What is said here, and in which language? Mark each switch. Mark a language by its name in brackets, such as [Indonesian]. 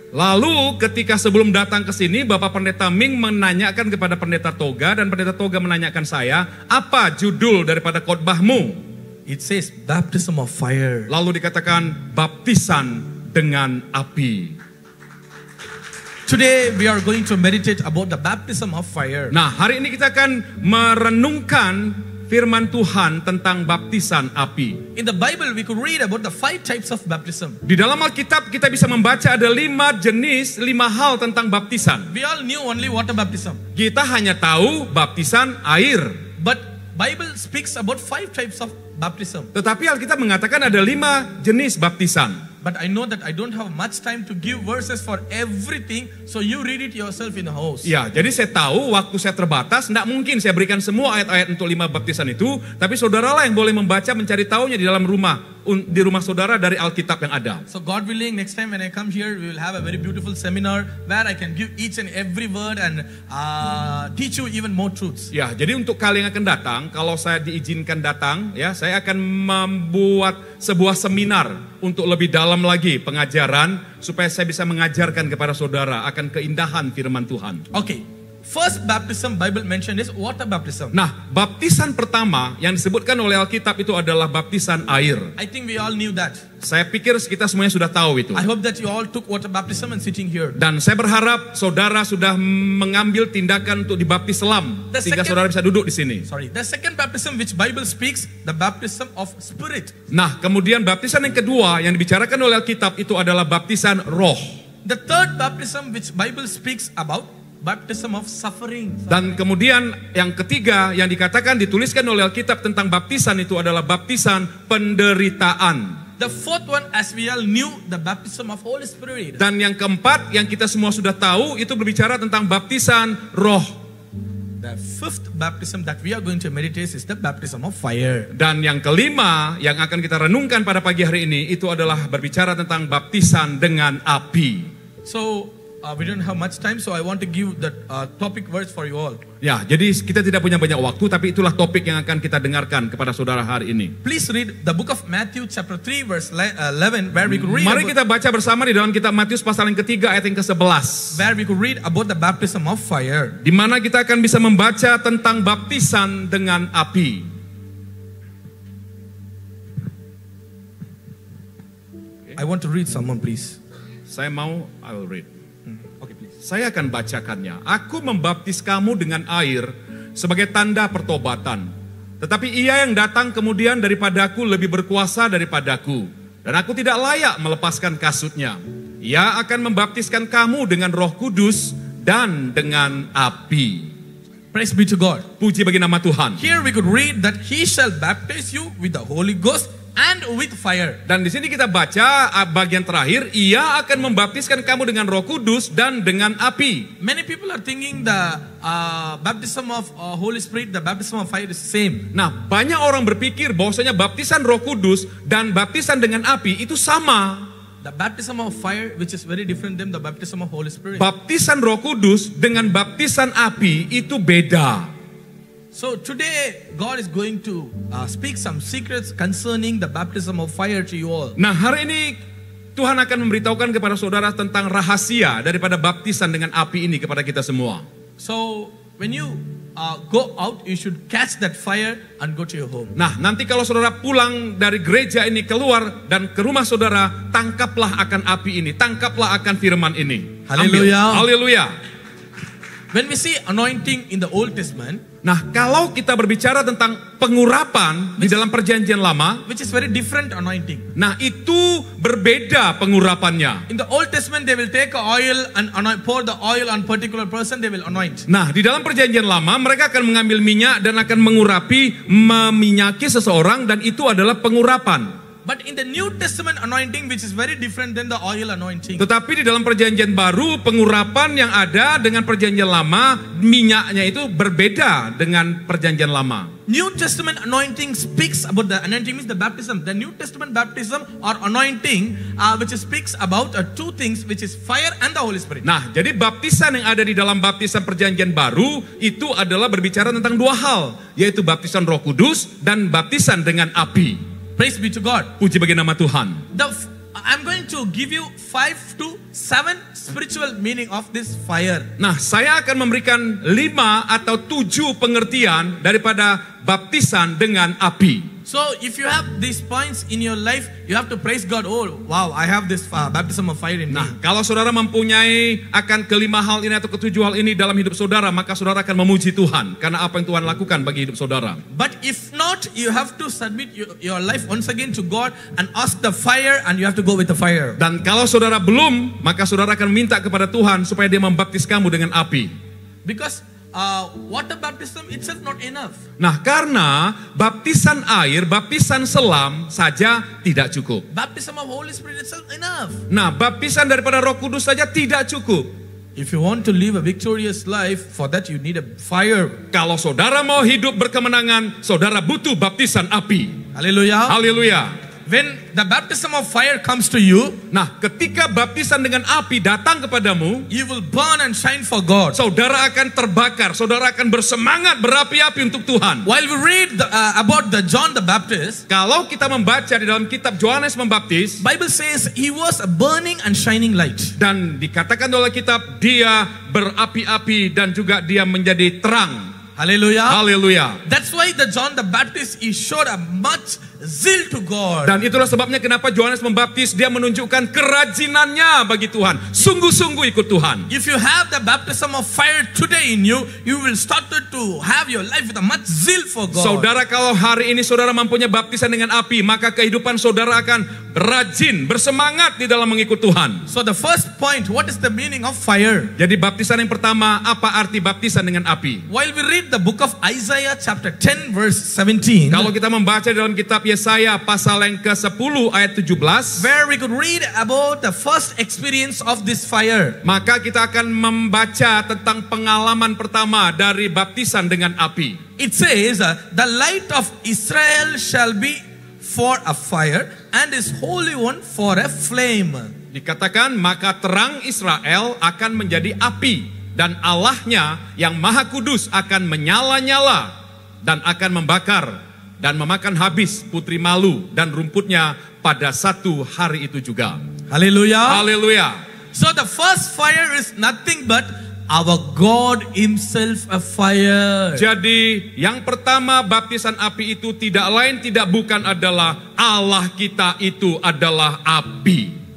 [Indonesian] Lalu ketika sebelum datang ke sini, Bapak Pendeta Ming menanyakan kepada Pendeta Toga, dan Pendeta Toga menanyakan saya, apa judul daripada khotbahmu? [English] It says, baptism of fire. [Indonesian] Lalu dikatakan, baptisan dengan api. [English] Today we are going to meditate about the baptism of fire. [Indonesian] Nah, hari ini kita akan merenungkan firman Tuhan tentang baptisan api. [English] In the Bible we could read about the 5 types of baptism. [Indonesian] Di dalam Alkitab kita bisa membaca ada 5 jenis, 5 hal tentang baptisan. [English] We all knew only water baptism. [Indonesian] Kita hanya tahu baptisan air. [English] But Bible speaks about 5 types of baptism. [Indonesian] Tetapi Alkitab mengatakan ada 5 jenis baptisan. [English] But I know that I don't have much time to give verses for everything, so you read it yourself in the house. [Indonesian] Ya, jadi saya tahu waktu saya terbatas, tidak mungkin saya berikan semua ayat-ayat untuk 5 baptisan itu, tapi saudaralah yang boleh membaca, mencari tahunya di dalam rumah, di rumah saudara dari Alkitab yang ada. [English] So God willing, next time when I come here, we will have a very beautiful seminar where I can give each and every word and teach you even more truths. [Indonesian] Ya, jadi untuk kalian yang akan datang, kalau saya diizinkan datang, ya, saya akan membuat sebuah seminar untuk lebih dalam lagi pengajaran supaya saya bisa mengajarkan kepada saudara akan keindahan firman Tuhan. [English] Okay, first baptism Bible mentioned is water baptism. [Indonesian] Nah, baptisan pertama yang disebutkan oleh Alkitab itu adalah baptisan air. [English] I think we all knew that. [Indonesian] Saya pikir kita semuanya sudah tahu itu. [English] I hope that you all took water baptism and sitting here. [Indonesian] Dan saya berharap saudara sudah mengambil tindakan untuk dibaptis selam sehingga saudara bisa duduk di sini. [English] The second baptism which Bible speaks, the baptism of spirit. [Indonesian] Nah, kemudian baptisan yang kedua yang dibicarakan oleh Alkitab itu adalah baptisan roh. [English] The third baptism which Bible speaks about, baptism of suffering. [Indonesian] Dan kemudian yang ketiga yang dikatakan dituliskan oleh Alkitab tentang baptisan itu adalah baptisan penderitaan. [English] The fourth one, as we all knew, the baptism of Holy Spirit. [Indonesian] Dan yang keempat yang kita semua sudah tahu itu berbicara tentang baptisan roh. [English] The fifth baptism that we are going to meditate is the baptism of fire. [Indonesian] Dan yang kelima yang akan kita renungkan pada pagi hari ini itu adalah berbicara tentang baptisan dengan api. [English] So we don't have much time, so I want to give the topic verse for you all. [Indonesian] Ya, jadi kita tidak punya banyak waktu, tapi itulah topik yang akan kita dengarkan kepada saudara hari ini. [English] Please read the book of Matthew chapter 3 verse 11 where we could read [Indonesian] Mari kita baca bersama di dalam kitab Matius pasal yang ketiga ayat yang ke-11. [English] where we could read about the baptism of fire. [Indonesian] Di mana kita akan bisa membaca tentang baptisan dengan api. [English] I want to read someone, please. [Indonesian] Saya mau, [English] I will read. Okay, please. [Indonesian] Saya akan bacakannya. Aku membaptis kamu dengan air sebagai tanda pertobatan. Tetapi ia yang datang kemudian daripadaku lebih berkuasa daripadaku. Dan aku tidak layak melepaskan kasutnya. Ia akan membaptiskan kamu dengan Roh Kudus dan dengan api. [English] Praise be to God. [Indonesian] Puji bagi nama Tuhan. [English] Here we could read that he shall baptize you with the Holy Ghost and with fire. [Indonesian] Dan di sini kita baca bagian terakhir, ia akan membaptiskan kamu dengan Roh Kudus dan dengan api. [English] Many people are thinking the baptism of Holy Spirit, the baptism of fire is same. [Indonesian] Nah, banyak orang berpikir bahwasanya baptisan Roh Kudus dan baptisan dengan api itu sama. [English] The baptism of fire, which is very different than the baptism of Holy Spirit. [Indonesian] Baptisan Roh Kudus dengan baptisan api itu beda. [English] So today God is going to speak some secrets concerning the baptism of fire to you all. [Indonesian] Nah, hari ini Tuhan akan memberitahukan kepada saudara tentang rahasia daripada baptisan dengan api ini kepada kita semua. [English] So when you go out, you should catch that fire and go to your home. [Indonesian] Nah, nanti kalau saudara pulang dari gereja ini keluar dan ke rumah saudara, tangkaplah akan api ini, tangkaplah akan firman ini. Haleluya. Haleluya. [English] When we see anointing in the Old Testament, [Indonesian] nah, kalau kita berbicara tentang pengurapan di dalam perjanjian lama, [English] which is very different anointing. [Indonesian] nah itu berbeda pengurapannya. [English] In the Old Testament, they will take oil and pour the oil on particular person, they will anoint. [Indonesian] Nah, di dalam perjanjian lama mereka akan mengambil minyak dan akan mengurapi, meminyaki seseorang, dan itu adalah pengurapan. [English] But in the New Testament anointing, which is very different than the oil anointing. [Indonesian] Tetapi di dalam perjanjian baru, pengurapan yang ada dengan perjanjian lama, minyaknya itu berbeda dengan perjanjian lama. [English] New Testament anointing speaks about the anointing means the baptism. The New Testament baptism or anointing, which speaks about two things, which is fire and the Holy Spirit. [Indonesian] Nah, jadi baptisan yang ada di dalam baptisan perjanjian baru itu adalah berbicara tentang dua hal, yaitu baptisan Roh Kudus dan baptisan dengan api. [English] Praise be to God. [Indonesian] Puji bagi nama Tuhan. [English] I'm going to give you 5 to 7 spiritual meaning of this fire. [Indonesian] Nah, saya akan memberikan 5 atau 7 pengertian daripada baptisan dengan api. [English] So if you have these points in your life, you have to praise God. Oh, wow, I have this baptism of fire in me. [Indonesian] Nah, kalau saudara mempunyai akan kelima hal ini atau ketujuh hal ini dalam hidup saudara, maka saudara akan memuji Tuhan karena apa yang Tuhan lakukan bagi hidup saudara. [English] But if not, you have to submit your life once again to God and ask the fire, and you have to go with the fire. [Indonesian] Dan kalau saudara belum, maka saudara akan minta kepada Tuhan supaya Dia membaptis kamu dengan api. [English] Because water baptism itself not enough. [Indonesian] Nah, karena baptisan air, baptisan selam saja tidak cukup. [English] Baptism of Holy Spirit itself enough. [Indonesian] Nah, baptisan daripada Roh Kudus saja tidak cukup. [English] If you want to live a victorious life, for that you need a fire. [Indonesian] Kalau saudara mau hidup berkemenangan, saudara butuh baptisan api. Haleluya. Haleluya. [English] When the baptism of fire comes to you, [Indonesian] nah, ketika baptisan dengan api datang kepadamu, [English] you will burn and shine for God. [Indonesian] Saudara akan terbakar, saudara akan bersemangat berapi-api untuk Tuhan. [English] While we read about the John the Baptist, [Indonesian] kalau kita membaca di dalam kitab Yohanes Pembaptis, [English] Bible says he was a burning and shining light. [Indonesian] Dan dikatakan dalam kitab dia berapi-api dan juga dia menjadi terang. Haleluya. Haleluya. [English] That's why the John the Baptist he showed a much zeal to God. [Indonesian] Dan itulah sebabnya kenapa Yohanes Pembaptis dia menunjukkan kerajinannya bagi Tuhan. Sungguh-sungguh ikut Tuhan. [English] If you have the baptism of fire today in you, you will start to have your life with a much zeal for God. [Indonesian] Saudara, kalau hari ini saudara mempunyai baptisan dengan api, maka kehidupan saudara akan rajin, bersemangat di dalam mengikut Tuhan. [English] So the first point, what is the meaning of fire? [Indonesian] Jadi baptisan yang pertama, apa arti baptisan dengan api? [English] While we read the book of Isaiah chapter 10 verse 17, [Indonesian] kalau kita membaca dalam kitab Yesaya pasal yang ke-10 ayat 17, [English] where we could read about the first experience of this fire, [Indonesian] maka kita akan membaca tentang pengalaman pertama dari baptisan dengan api. [English] It says, the light of Israel shall be for a fire and his Holy One for a flame. [Indonesian] Dikatakan, maka terang Israel akan menjadi api dan Allahnya yang Maha Kudus akan menyala-nyala dan akan membakar dan memakan habis putri malu dan rumputnya pada satu hari itu juga. Haleluya. Haleluya. [English] So the first fire is nothing but our God himself a fire. [Indonesian] Jadi yang pertama baptisan api itu tidak lain tidak bukan adalah Allah kita itu adalah api.